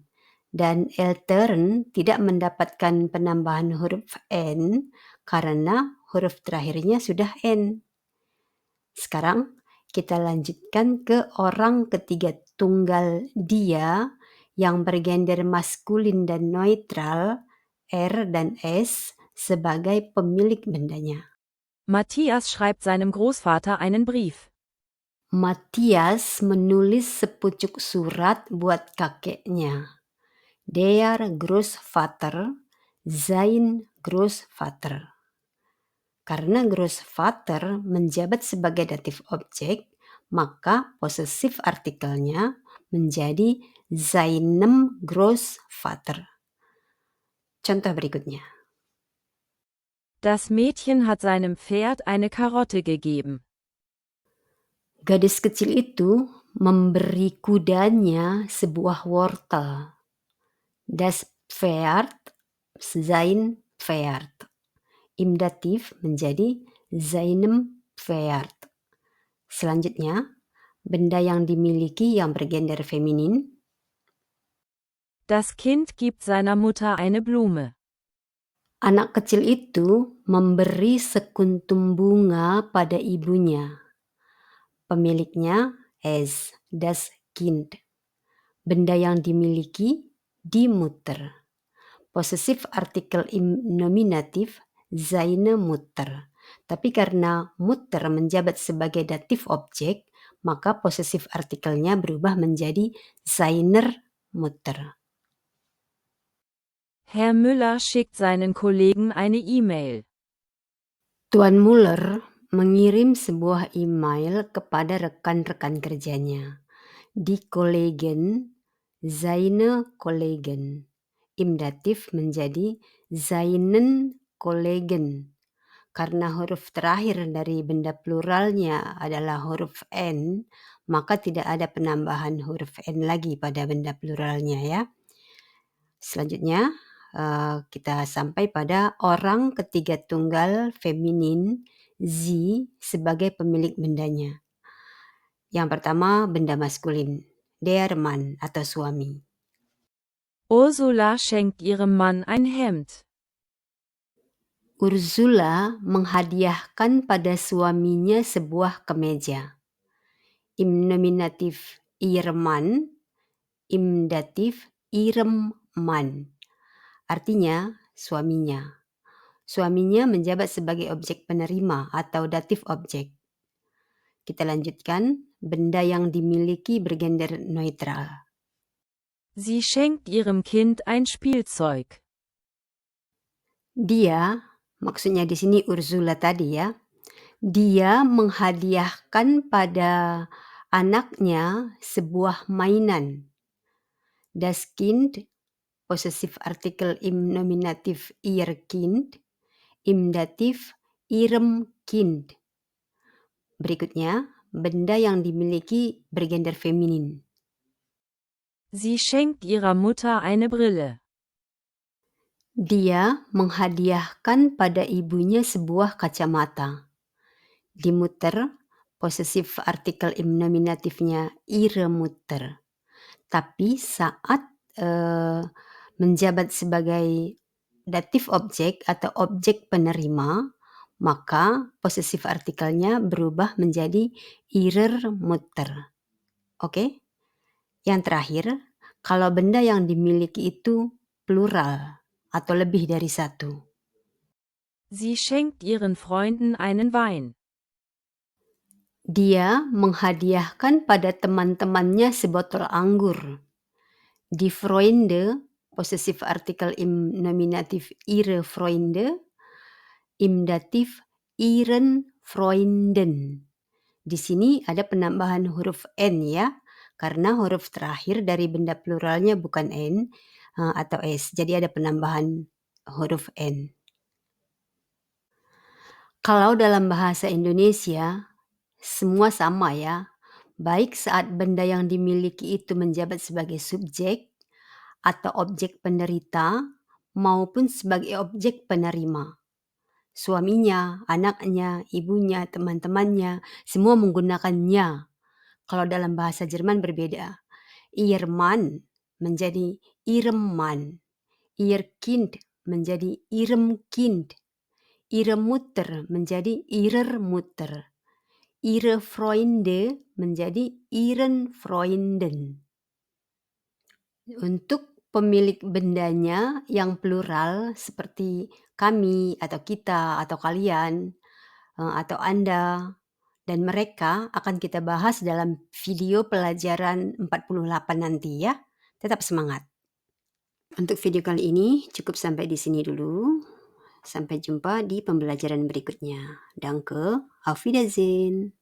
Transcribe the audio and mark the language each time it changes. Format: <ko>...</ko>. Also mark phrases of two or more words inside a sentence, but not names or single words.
<id>Dan Eltern tidak mendapatkan penambahan huruf N karena huruf terakhirnya sudah N. Sekarang kita lanjutkan ke orang ketiga tunggal dia yang bergender maskulin dan neutral, R dan S, sebagai pemilik bendanya.</id> <de>Matthias schreibt seinem Großvater einen Brief.</de> <id>Matthias menulis sepucuk surat buat kakeknya.</id> <de>Der Großvater, sein Großvater.</de> <id>Karena Großvater menjabat sebagai datif objek, maka posesif artikelnya menjadi</id> <de>seinem Großvater.</de> <id>Contoh berikutnya.</id> <de>Das Mädchen hat seinem Pferd eine Karotte gegeben.</de> <id>Gadis kecil itu memberi kudanya sebuah wortel.</id> <de>Das Pferd sein Pferd. Im Dativ menjadi seinem Pferd.</de> <id>Selanjutnya, benda yang dimiliki yang bergender feminin.</id> <de>Das Kind gibt seiner Mutter eine Blume.</de> <id>Anak kecil itu memberi sekuntum bunga pada ibunya. Pemiliknya</id> <de>es, das Kind.</de> <id>Benda yang dimiliki,</id> <de>die Mutter. Possessive artikel im Nominativ, seine Mutter.</de> <id>Tapi karena Mutter menjabat sebagai datif objek, maka possessive artikelnya berubah menjadi</id> <de>seiner Mutter. Herr Müller schickt seinen Kollegen eine E-Mail.</de> <id>Tuan Muller mengirim sebuah email kepada rekan-rekan kerjanya.</id> <de>Die Kollegen, seine Kollegen. Im Dativ menjadi seinen Kollegen.</de> <id>Karena huruf terakhir dari benda pluralnya adalah huruf N, maka tidak ada penambahan huruf N lagi pada benda pluralnya ya. Selanjutnya kita sampai pada orang ketiga tunggal feminin sie sebagai pemilik bendanya. Yang pertama benda maskulin,</id> <de>der Mann</de> <id>atau suami.</id> <de>Ursula schenkt ihrem Mann ein Hemd.</de> <id>Ursula menghadiahkan pada suaminya sebuah kemeja.</id> <de>Im Nominativ ihr Mann, im Dativ ihrem Mann.</de> <id>Artinya suaminya. Suaminya menjabat sebagai objek penerima atau datif objek. Kita lanjutkan, benda yang dimiliki bergender neutral.</id> <de>Sie schenkt ihrem Kind ein Spielzeug.</de> <id>Dia, maksudnya di sini Ursula tadi ya, dia menghadiahkan pada anaknya sebuah mainan.</id> <de>Das Kind, possessive artikel im Nominativ ihr Kind, im Dativ ihrem Kind.</de> <id>Berikutnya, benda yang dimiliki bergender feminin.</id> <de>Sie schenkt ihrer Mutter eine Brille.</de> <id>Dia menghadiahkan pada ibunya sebuah kacamata.</id> <de>Die Mutter, possessive artikel im Nominatifnya ihre Mutter.</de> <id>Tapi saat menjabat sebagai datif objek atau objek penerima, maka possessive artikelnya berubah menjadi</id> <de>ihrer Mutter.</de> <id>Oke? Yang terakhir, kalau benda yang dimiliki itu plural atau lebih dari satu.</id> <de>Sie schenkt ihren Freunden einen Wein.</de> <id>Dia menghadiahkan pada teman-temannya sebotol anggur.</id> <de>Die Freunde, possessive artikel im Nominativ ihre Freunde, im Dativ ihren Freunden.</de> <id>Di sini ada penambahan huruf N ya, karena huruf terakhir dari benda pluralnya bukan N atau S, jadi ada penambahan huruf N. Kalau dalam bahasa Indonesia, semua sama ya, baik saat benda yang dimiliki itu menjabat sebagai subjek atau objek penderita maupun sebagai objek penerima. Suaminya, anaknya, ibunya, teman-temannya, semua menggunakannya. Kalau dalam bahasa Jerman berbeda.</id> <de>Ihr Mann menjadi ihrem Mann. Ihr Kind menjadi ihrem Kind. Ihre Mutter menjadi ihrer Mutter. Ihre Freunde menjadi ihren Freunden.</de> <id>Untuk pemilik bendanya yang plural seperti kami atau kita atau kalian atau Anda dan mereka akan kita bahas dalam video pelajaran 48 nanti ya. Tetap semangat. Untuk video kali ini cukup sampai di sini dulu. Sampai jumpa di pembelajaran berikutnya.</id> <de>Danke, auf Wiedersehen.</de>